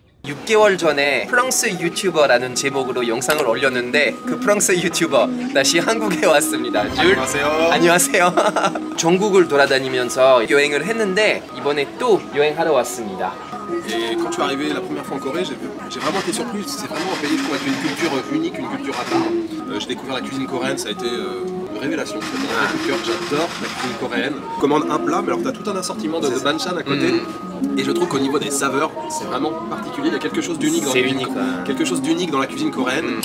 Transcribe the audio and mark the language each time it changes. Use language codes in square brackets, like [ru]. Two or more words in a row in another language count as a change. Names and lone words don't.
[ko] 6개월 전에 프랑스 유튜버라는 제목으로 영상을 올렸는데 그 프랑스 유튜버 다시 한국에 왔습니다. 안녕하세요. 안녕하세요. 전국을 돌아다니면서 여행을 했는데 이번에 또 여행하러 왔습니다. [fr] Et quand je suis arrivé la première fois en Corée, j'ai vraiment été surpris. C'est vraiment un pays, je trouve, avec une culture unique, une culture à part. J'ai découvert la cuisine coréenne, ça a été une révélation. C'est un vrai coup de cœur, j'adore la cuisine coréenne. Je commande un plat, mais alors tu as tout un assortiment de banchan à côté. Et je trouve qu'au niveau des saveurs, c'est vraiment particulier. Il y a quelque chose d'unique dans, quelque chose d'unique dans la cuisine coréenne.